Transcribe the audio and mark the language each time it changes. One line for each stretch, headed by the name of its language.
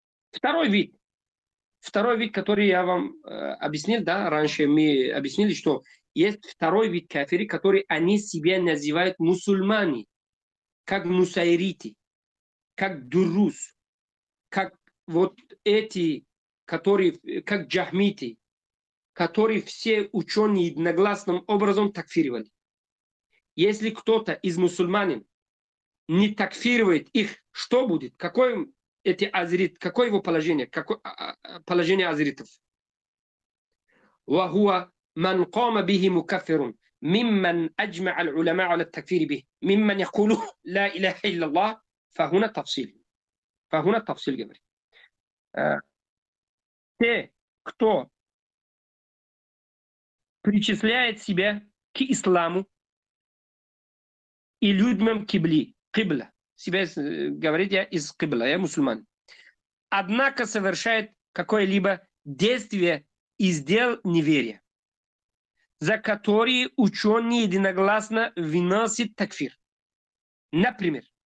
Russian: Второй вид, который я вам объяснил, да, раньше мы объяснили, что есть второй вид кафири, который они себя называют мусульмане, как мусайрити, как дурус, как вот эти, которые, как джахмити, которые все ученые единогласным образом такфировали. Если кто-то из мусульманин не такфирует их, что будет? Какое его положение? Какое положение азеритов?
Arabic: وهو من قام به مكفر ممن أجمع العلماء على التكفير به ممن يقول لا إله إلا الله فهنا تفصيل
Russian: говорит. Те, кто причисляет себя к исламу и людям кибла, себя говорит, я из кибла, я мусульман, однако совершает какое-либо действие из дел неверия, за которые ученые единогласно выносят такфир. Например,